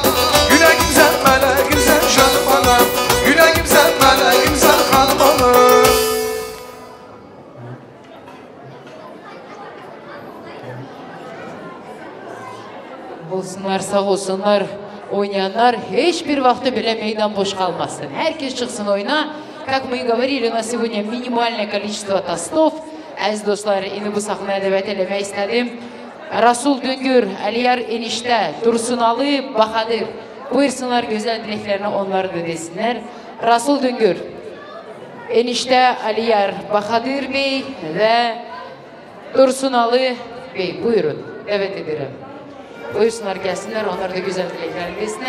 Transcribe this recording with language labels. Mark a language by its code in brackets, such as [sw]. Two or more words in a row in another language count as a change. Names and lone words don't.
[tr] Yüreğim sen melekim sen canım bana. Yüreğim sen melekim sen hal bana. Olsunlar, sağ olsunlar, oynayanlar hiçbir vakti bile meydan boş kalmasın. Herkes çıksın oyna. [ru] Как мы и говорили, у нас сегодня минимальное количество тостов. [tr] Aziz dostlar, indi bu sahneye davet eləmək istedim. Rasul Düngür, Aliyar enişte, Dursunalı, Bahadır. Buyursunlar güzel dileklerini onlar da desinler. Rasul Düngür, enişte Aliyar, Bahadır Bey ve Dursunalı Bey. Buyurun, davet ederim. Buyursunlar gelsinler, onlar da güzel dileklerini desinler.